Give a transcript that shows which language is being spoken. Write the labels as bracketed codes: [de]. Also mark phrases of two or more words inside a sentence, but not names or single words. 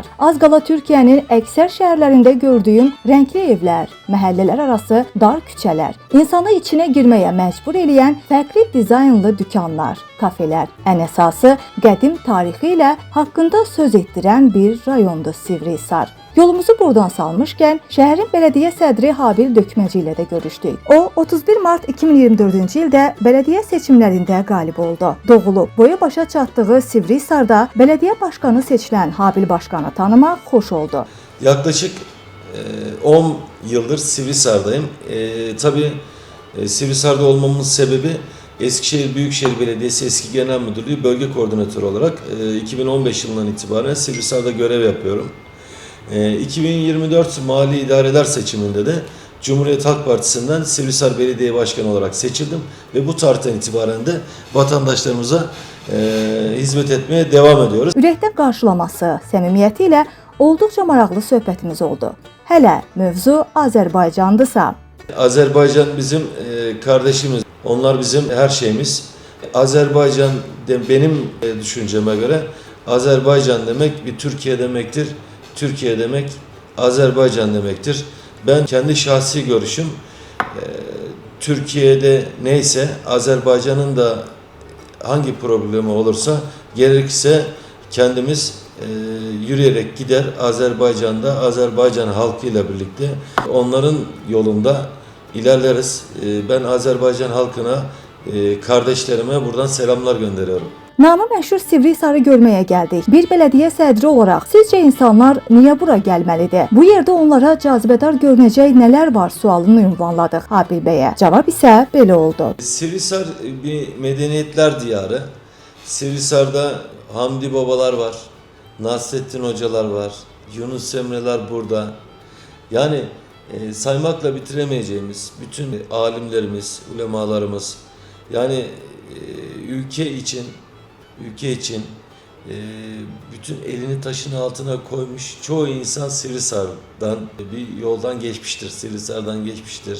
[az] Az qala Türkiyənin əksər şəhərlərində gördüyüm rəngli evlər, məhəllələr arası dar küçələr, insanı içinə girməyə məcbur eləyən fərqli dizaynlı dükanlar, kafelər, ən əsası qədim tarixi ilə haqqında söz etdirən bir rayondur Sivrihisar. Yolumuzu buradan salmışkən şəhərin bələdiyyə sədri Habil Dökməci ilə də görüşdük. O 31 mart 2024-cü ildə bələdiyyə seçimlərində qalib oldu. Doğulub, boya başa çatdığı Sivrihisarda bələdiyyə başqanı seçilən Habil başqanı tanımaq xoş oldu. [tr] Yaklaşık 10 yıldır Sivrihisar'dayım. Tabii Sivrihisar'da olmamın sebebi Eskişehir Büyükşehir Belediyesi Eski Genel Müdürlüğü Bölge Koordinatörü olarak 2015 yılından itibaren Sivrihisar'da görev yapıyorum. 2024 Mali İdareler seçiminde de Cumhuriyet Halk Partisi'nden Sivrihisar Belediye Başkanı olarak seçildim ve bu tarihten itibaren de vatandaşlarımıza hizmet etmeye devam ediyoruz. [az] Ürəkdən qarşılaması, səmimiyyəti ilə olduqca maraqlı söhbətimiz oldu. Hələ mövzu Azərbaycandırsa. [tr] Azerbaycan bizim kardeşimiz, onlar bizim her şeyimiz. Azerbaycan benim düşünceme göre Azerbaycan demek bir Türkiye demektir. Türkiye demek Azerbaycan demektir. Ben kendi şahsi görüşüm Türkiye'de neyse Azerbaycan'ın da hangi problemi olursa gerekirse kendimiz yürüyerek gider Azerbaycan'da Azerbaycan halkıyla birlikte onların yolunda ilerleriz. Ben Azerbaycan halkına, kardeşlerime buradan selamlar gönderiyorum. [az] Namı məşhur Sivrihisarı görməyə gəldik. Bir bələdiyyə sədri olaraq sizcə insanlar niyə bura gəlməlidir? Bu yerdə onlara cazibədar görünəcək nələr var sualını ünvanladıq Habil bəyə. Cavab isə belə oldu. [tr] Sivrihisar bir medeniyetler diyarı. Sivrihisar'da Hamdi babalar var, Nasrettin hocalar var, Yunus Emre'ler burada. Yani saymakla bitiremeyeceğimiz bütün alimlerimiz, ulemalarımız, yani ülke için bütün elini taşın altına koymuş çoğu insan Sivrihisar'dan bir yoldan geçmiştir, Sivrihisar'dan geçmiştir.